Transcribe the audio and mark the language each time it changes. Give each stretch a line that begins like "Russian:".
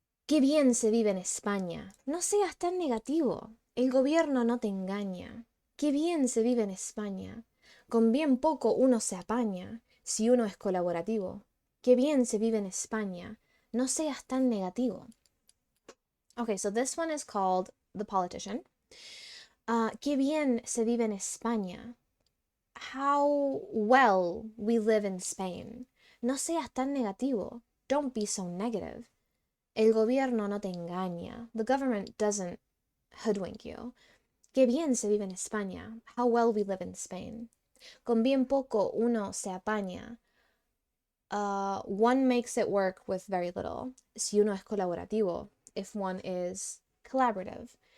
Spanish: Qué bien se vive en España. No seas tan negativo. El gobierno no te engaña. Qué bien se vive en España. Con bien poco uno se apaña, si uno es colaborativo. Qué bien se vive en España. No seas tan negativo.
English: Okay, so this one is called The Politician.
Spanish: Qué bien se vive en España.
English: How well we live in Spain.
Spanish: No seas tan negativo.
English: Don't be so negative.
Spanish: El gobierno no te engaña.
English: The government doesn't hoodwink you.
Spanish: Qué bien se vive en España.
English: How well we live in Spain.
Spanish: Con bien poco uno se apaña.
English: One makes it work with very little.
Spanish: Si uno es colaborativo.
English: If one is collaborative.